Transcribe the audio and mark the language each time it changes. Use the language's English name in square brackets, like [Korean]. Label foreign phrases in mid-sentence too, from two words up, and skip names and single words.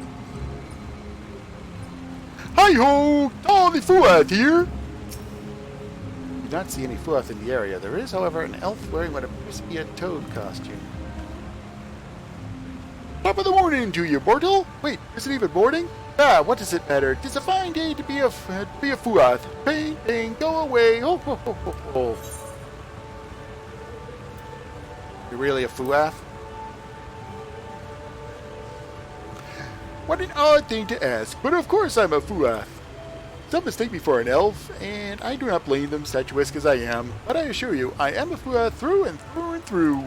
[English] Hi-ho! Oh, the Fuath here! Do not see any Fuath in the area. There is, however, an elf wearing what appears to be a toad costume. Top of the morning to you, mortal! Wait, is it even morning? Ah, what does it matter? 'Tis a fine day to be a Fuath. Bang, bang, go away! Ho, ho, ho, ho, ho. You're really a Fuath? What an odd thing to ask, but of course I'm a Fuath. Some mistake me for an elf, and I do not blame them, statuesque as I am, but I assure you, I am a Fuath through and through and through.